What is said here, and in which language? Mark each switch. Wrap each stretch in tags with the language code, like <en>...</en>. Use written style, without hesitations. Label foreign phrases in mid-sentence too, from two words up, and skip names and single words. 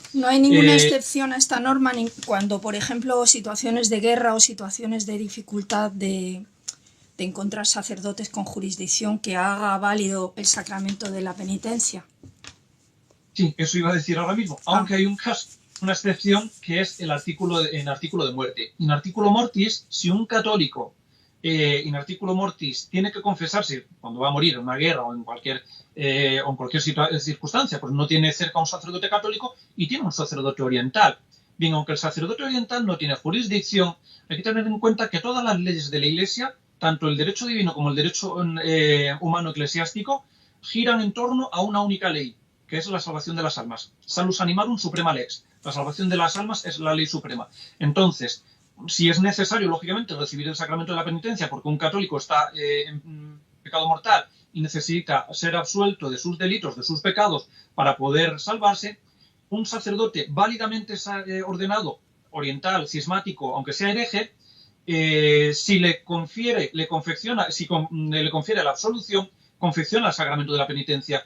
<es>No hay ninguna excepción a esta norma cuando, por ejemplo, situaciones de guerra o situaciones de dificultad de encontrar sacerdotes con jurisdicción que haga válido el sacramento de la penitencia. Sí, eso iba a decir ahora mismo. Aunque hay un caso, una excepción que es el artículo de muerte.</es> <la>In articulo mortis,</la> <es>si un católico</es> <la>in articulo mortis</la> <es>tiene que confesarse cuando va a morir en una guerra o en cualquier circunstancia, pues no tiene cerca un sacerdote católico y tiene un sacerdote oriental. Bien, aunque el sacerdote oriental no tiene jurisdicción, hay que tener en cuenta que todas las leyes de la Iglesia, tanto el derecho divino como el derecho humano eclesiástico, giran en torno a una única ley, que es la salvación de las almas.</es> <la>Salus animarum suprema lex.</la> <es>La salvación de las almas es la ley suprema. Entonces, si es necesario, lógicamente, recibir el sacramento de la penitencia porque un católico está en pecado mortal y necesita ser absuelto de sus delitos, de sus pecados, para poder salvarse, un sacerdote válidamente ordenado, oriental, cismático, aunque sea hereje, si le confiere la absolución, confecciona el sacramento de la penitencia.</es>